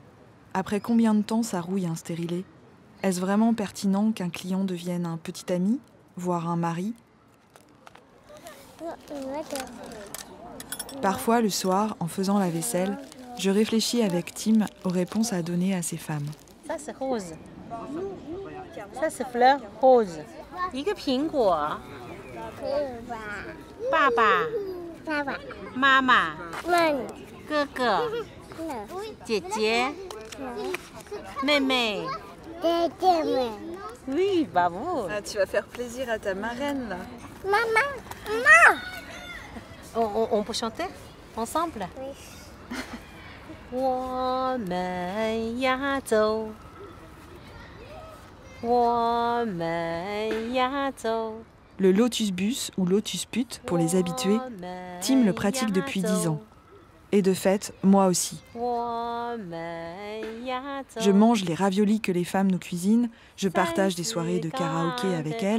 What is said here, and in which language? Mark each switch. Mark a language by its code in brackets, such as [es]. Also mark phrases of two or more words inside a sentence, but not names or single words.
[fr] Après combien de temps ça rouille un stérilet? Est-ce vraiment pertinent qu'un client devienne un petit ami, voire un mari? Parfois, le soir, en faisant la vaisselle, je réfléchis avec Tim aux réponses à donner à ces femmes. Ça c'est rose. Ça c'est fleur rose. [zh] 一个苹果。爸爸。妈妈。哥哥。姐姐。 [fr] 妹妹。Oui, bravo. Ah, tu vas faire plaisir à ta marraine là. Maman. On peut chanter ensemble? Oui. [zh] 我们要走。 [fr] Le Lotus Bus ou Lotus Pute pour les habitués, Tim le pratique depuis 10 ans. Et de fait, moi aussi. Je mange les raviolis que les femmes nous cuisinent, je partage des soirées de karaoké avec elles.